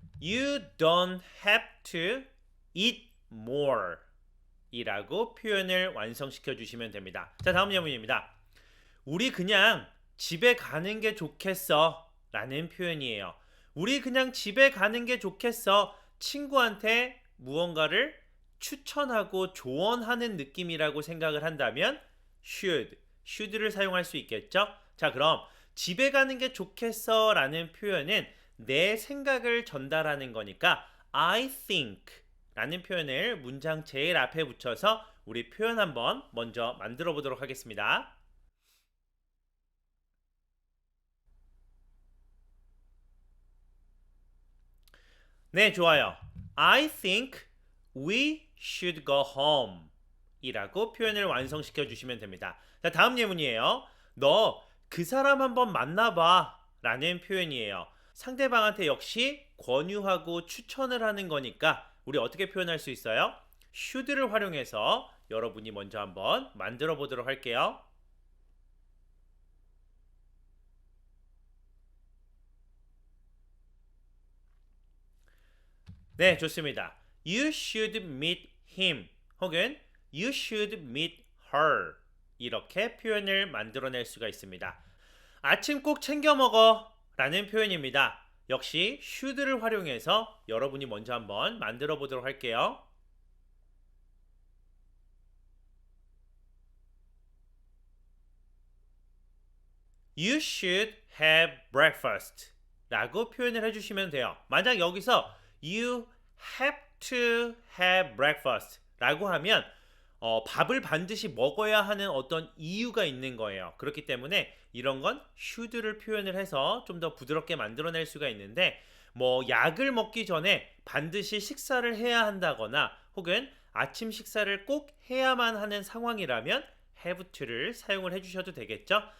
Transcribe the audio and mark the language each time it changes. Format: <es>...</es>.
<en>You don't have to eat more</en> <ko>이라고 표현을 완성시켜 주시면 됩니다. 자, 다음 예문입니다. 우리 그냥 집에 가는 게 좋겠어 라는 표현이에요. 우리 그냥 집에 가는 게 좋겠어. 친구한테 무언가를 추천하고 조언하는 느낌이라고 생각을 한다면 should를 사용할 수 있겠죠. 자, 그럼 집에 가는 게 좋겠어 라는 표현은 내 생각을 전달하는 거니까 I think 라는 표현을 문장 제일 앞에 붙여서 우리 표현 한번 먼저 만들어 보도록 하겠습니다. 네, 좋아요.</ko> <en>I think we should go home</en> <ko>이라고 표현을 완성시켜 주시면 됩니다. 자, 다음 예문이에요. 너 그 사람 한번 만나봐 라는 표현이에요. 상대방한테 역시 권유하고 추천을 하는 거니까 우리 어떻게 표현할 수 있어요? should를 활용해서 여러분이 먼저 한번 만들어 보도록 할게요. 네, 좋습니다.</ko> <en>You should meet him</en> <ko>혹은</ko> <en>You should meet her</en> <ko>이렇게 표현을 만들어낼 수가 있습니다. 아침 꼭 챙겨 먹어 라는 표현입니다. 역시 should를 활용해서 여러분이 먼저 한번 만들어 보도록 할게요.</ko> <en>You should have breakfast</en> <ko>라고 표현을 해주시면 돼요. 만약 여기서</ko> <en>you have to have breakfast</en> <ko>라고 하면 밥을 반드시 먹어야 하는 어떤 이유가 있는 거예요. 그렇기 때문에 이런 건 should를 표현을 해서 좀 더 부드럽게 만들어낼 수가 있는데 뭐 약을 먹기 전에 반드시 식사를 해야 한다거나 혹은 아침 식사를 꼭 해야만 하는 상황이라면 have to를 사용을 해주셔도 되겠죠.</ko>